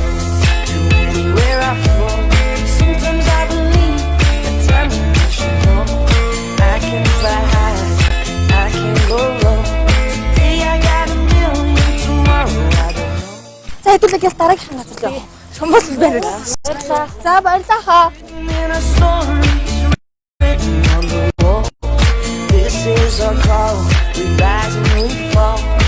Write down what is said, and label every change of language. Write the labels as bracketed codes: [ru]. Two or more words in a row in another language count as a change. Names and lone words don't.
[mn] За хэдүүлэгээс дараагийнхаа газар л явах. Шумбал барилаа. За баярлалаа хаа. [en] This is our call. We rise and we fall.